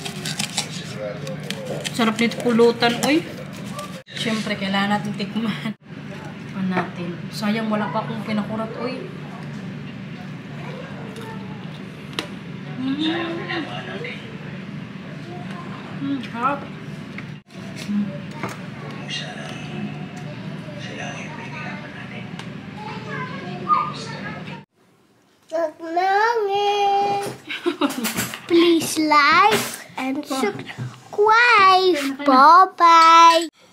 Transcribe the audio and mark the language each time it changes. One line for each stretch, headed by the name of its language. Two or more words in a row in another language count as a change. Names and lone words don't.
Filipino: Sarap nito pulutan, oy. Siyempre, kailangan natin tikman. Tikman natin. Sayang, wala pa akong pinakurat, oy. Harap.
Dutch: Tot morgen.
English: Please like and subscribe. Bye bye.